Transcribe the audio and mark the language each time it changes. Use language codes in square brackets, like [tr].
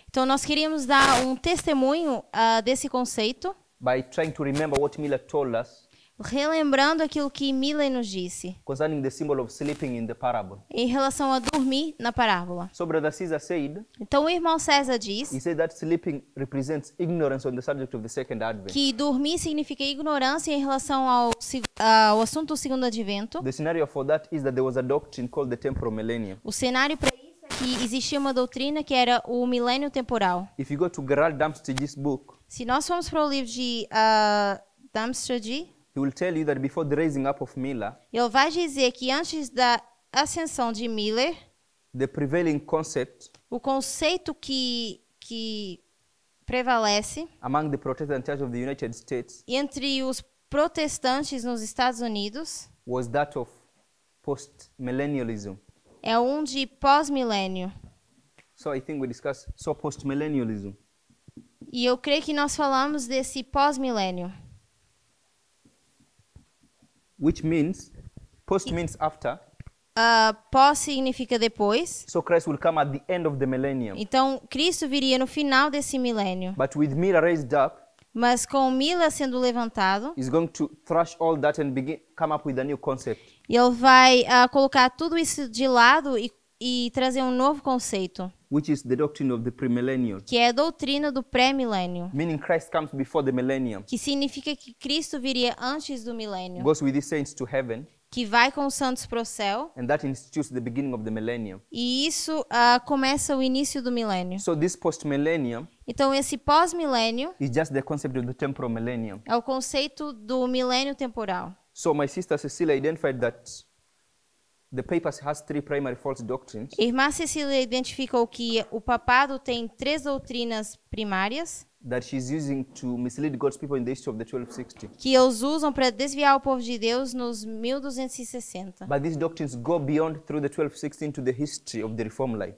[pt] Então nós queríamos dar um testemunho desse conceito, [en] by trying to remember what Miller told us [pt] relembrando aquilo que Miller nos disse [en] concerning the symbol of sleeping in the parable. [pt] em relação a dormir na parábola. [en] So Brother Caesar said, [pt] Então o irmão César [en] he [pt] diz [en] said that sleeping represents ignorance on the subject of the second advent. [pt] que dormir significa ignorância em relação ao assunto do segundo advento. [en] The scenario for that is that there was a doctrine called the temporal millennium. [pt] O cenário para isso é que existia uma doutrina que era o milênio temporal. [en] If you go to Gerald Damsted's book, [pt] Se nós formos para o livro de Darmstadt, [en] he will tell you that before the raising up of Miller, [pt] ele vai dizer que antes da ascensão de Miller, [en] the prevailing concept [pt] o conceito que prevalece [en] among the Protestant Church of the United States [pt] entre os protestantes nos Estados Unidos [en] was that of post-millennialism. [pt] é um de pós-milênio. [en] So I think we discussed post-millennialism. [pt] E eu creio que nós falamos desse pós-milênio. [en] Which means, post means after. [pt] Pós significa depois. [en] So Christ will come at the end of the millennium. [pt] Então, Cristo viria no final desse milênio. [en] But with Mila raised up, [pt] Mas com Mila sendo levantado, [en] he's going to thrash all that and come up with a new concept. [pt] ele vai colocar tudo isso de lado e trazer um novo conceito, [en] Which is the doctrine of the premillennial. [pt] que é a doutrina do pré-milênio, [en] Meaning Christ comes before the millennium, [pt] que significa que Cristo viria antes do milênio, [en] goes with his saints to heaven, [pt] que vai com os santos para o céu, [en] and that institutes the beginning of the millennium. [pt] e isso começa o início do milênio. [en] So this post-millennium [pt] Então, esse pós-milênio [en] is just the concept of the temporal millennium. [pt] é o conceito do milênio temporal. [en] So my sister Cecilia identified that the papacy has 3 primary false doctrines. [pt] Irmã Cecília identificou que o papado tem 3 doutrinas primárias [en] That she's using to mislead God's people in the history of the 1260. [pt] que eles usam para desviar o povo de Deus nos 1260. [en] But these doctrines go beyond through the 1216 to the history of the Reform life.